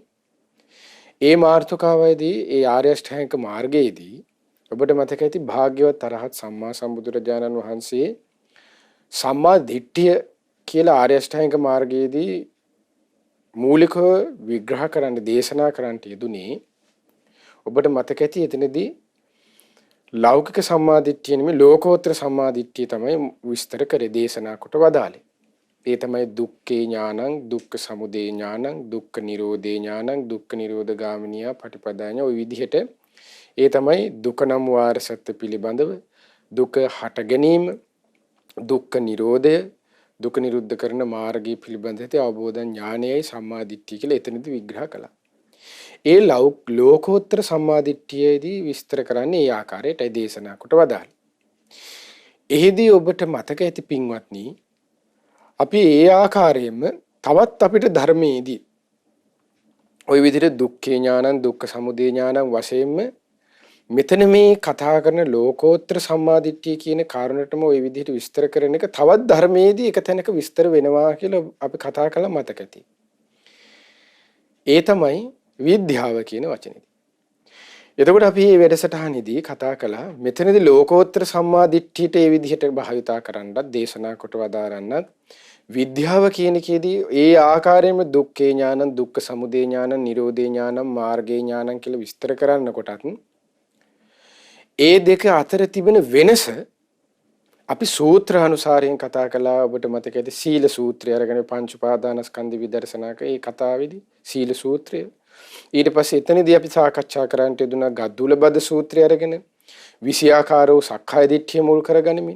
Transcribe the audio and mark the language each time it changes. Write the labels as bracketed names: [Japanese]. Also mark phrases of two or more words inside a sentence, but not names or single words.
[Sinhala] ඒ මාර්ථකාවයේදී ඒ ආර්ය අෂ්ටාංගික මාර්ගයේදී ඔබට මතක ඇති භාග්‍යවත් අරහත් සම්මා සම්බුදුරජාණන් වහන්සේ සම්මා දිට්ඨිය කියලා ආර්ය අෂ්ටාංගික මාර්ගයේදී මූලිකව විග්‍රහ කරන්න, දේශනා කරන්නට යෙදුනේ. ඔබට මතක ඇති එතනදී ලෞකික සම්මා දිට්ඨිය නෙමෙයි ලෝකෝත්තර සම්මා දිට්ඨිය තමයි විස්තර කරේ, දේශනා කොට වදාළේ. ඒ තමයි [Pali] දුක්ඛේ ඥානං, දුක්ඛ සමුදය ඥානං, දුක්ඛ නිරෝධේ ඥානං, දුක්ඛ නිරෝධ ගාමිනියා පටිපදාඥා. [Sinhala] ওই විදිහට ඒ තමයි දුක නම් වාර සත්‍ය පිළිබඳව, දුක හට ගැනීම, දුක්ඛ නිරෝධය, දුක නිරුද්ධ කරන මාර්ගය පිළිබඳව අවබෝධ ඥානයයි සම්මා දිට්ඨිය කියලා එතනදී විග්‍රහ කළා. ඒ ලෝකෝත්තර සම්මා දිට්ඨියේදී විස්තර කරන්නේ ඒ ආකාරයටයි දේශනා කොට වදාළේ. එහිදී ඔබට මතක ඇති පින්වත්නි, අපි ඒ ආකාරයෙන්ම තවත් අපිට ධර්මයේදී ওই විදිහට [Pali] දුක්ඛේ ඥානං, දුක්ඛ සමුදය ඥානං [Sinhala] වශයෙන්ම මෙතන මේ කතා කරන ලෝකෝත්තර සම්මා දිට්ඨිය කියන කාරණටම ওই විදිහට විස්තර කරන එක තවත් ධර්මයේදී එක තැනක විස්තර වෙනවා කියලා අපි කතා කළා, මතක ඇති. ඒ තමයි විද්‍යාව කියන වචනේදී. එතකොට අපි මේ වැඩසටහනේදී කතා කළා මෙතනදී ලෝකෝත්තර සම්මා දිට්ඨියට ඒ විදිහට භාවිතා කරන්නත්, දේශනා කොට වදාරන්නත්, විද්‍යාව කියන එකේදී ඒ ආකාරයෙන්ම [Pali] දුක්ඛේ ඥානං, දුක්ඛ සමුදය ඥානං, නිරෝධේ ඥානං, මාර්ගේ ඥානං [Sinhala] කියලා විස්තර කරන්නකොටත් ඒ දෙක අතර තිබෙන වෙනස අපි සූත්‍ර අනුසාරයෙන් කතා කළා. ඔබට මතක ඇති සීල සූත්‍රය අරගෙන පංච උපාදානස්කන්ධ විදර්ශනාක ඒ කතාවේදී සීල සූත්‍රය. ඊට පස්සේ එතනදී අපි සාකච්ඡා කරන්නට යෙදුනා ගද්දුල බද සූත්‍රය අරගෙන විෂයාකාරෝ සක්කාය දිට්ඨිය මුල් කරගනිමින්.